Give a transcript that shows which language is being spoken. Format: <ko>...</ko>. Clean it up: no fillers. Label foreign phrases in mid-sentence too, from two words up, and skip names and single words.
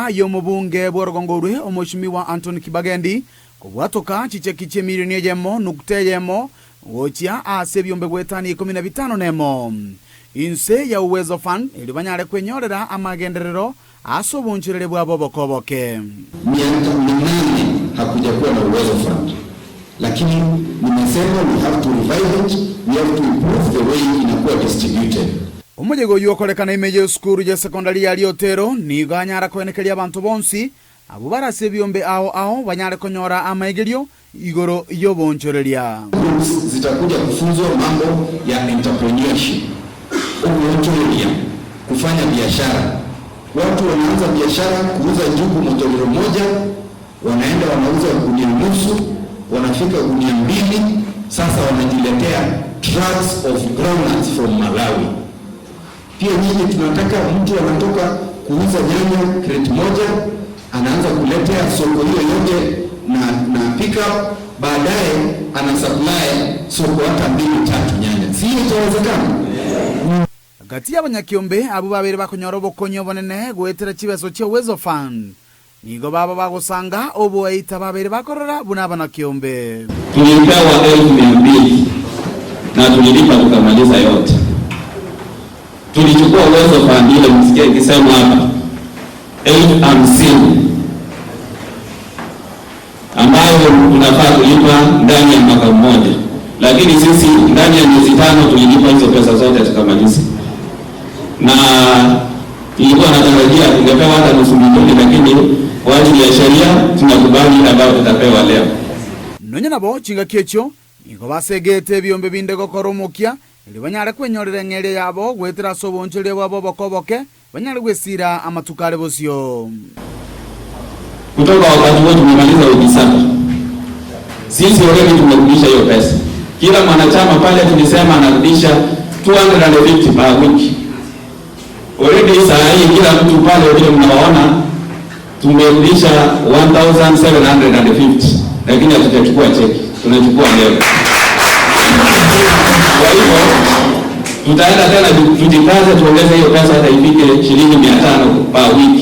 <guz>yo mubunge bworogongorwe omoshimiwa Anthony Kibagendi kubwatoka chicheki che milioni ejemo nukte yemo gochia ase byombe gwetani 15 nemo inse ya Uwezo Fund ili banyare kwenyorera amagenderero aso bonchirere bwabo bokoboke</guz> <sw>miaka 8 hakujakuwa na Uwezo Fund, lakini nimesema</sw> <en>we have to revive it, we have to improve the way inakuwa distributed.</en> <guz>Omujego yuokolekana imeje skuru ya sekondari ya Liotero ni ganyara kwenekeria abantu bonsi abo barase byombe ao banyare konyora amaigerio igoro iyo bonchoreria</guz> <sw>zitakuja kufunzwa mambo ya entrepreneurship, uonchoreria, kufanya biashara. Watu wanaanza biashara kuuza njugu motolero moja, wanaenda wanauza gunia nusu, wanafika gunia 2, sasa wanajiletea</sw> <en>trucks of groundnuts from Malawi.</en> <sw>Pia nyinyi tunataka mtu anatoka kuuza nyanya crate moja, anaanza kuletea soko hiyo yote na pickup, baadaye ana supply soko hata 2-3 nyanya. Si itawezekana?</sw> <guz>Gati y'abanyakyombe abo babere bakonyora bokonyo bonene gwetera chibeso che Uwezo Fund nigo baba bagosanga obo aita babere bakorora buna abanakyombe</guz> <sw>tulipewa 1200 na tulilipa tukamaliza yote. Tulichukua Uwezo Fund ile msikia ikisema hapa 50 ambayo tunafaa kulipa ndani ya mwaka mmoja, lakini sisi ndani ya miezi 5 tulilipa hizo pesa zote tukamaliza. Na ilikuwa natarajia tungepewa hata nusu milioni, lakini kwa ajili ya sheria tunakubali ambayo tutapewa leo.</sw> <guz>Nonye nabo chinga kyecho nigo basegete byombe binde gokoromokia ili banyare kwenyorera ngere yabo gwetera sobonchire bwabo bokoboke banyare gwesira amatukale bosio.</guz> <sw>Kutoka wakati wote tumemaliza wiki 7. Sisi already tumerudisha hiyo pesa. Kila mwanachama pale tulisema anarudisha 250</sw> <en>per week.</en> <sw>Already saa hii kila mtu pale vile mnaona tumerudisha 1750, lakini hatujachukua cheki, tunachukua leo. Kwa hivyo tutaenda tena tujikaze tuongeze hiyo pesa hata ifike shilingi 500</sw> <en>per week.</en>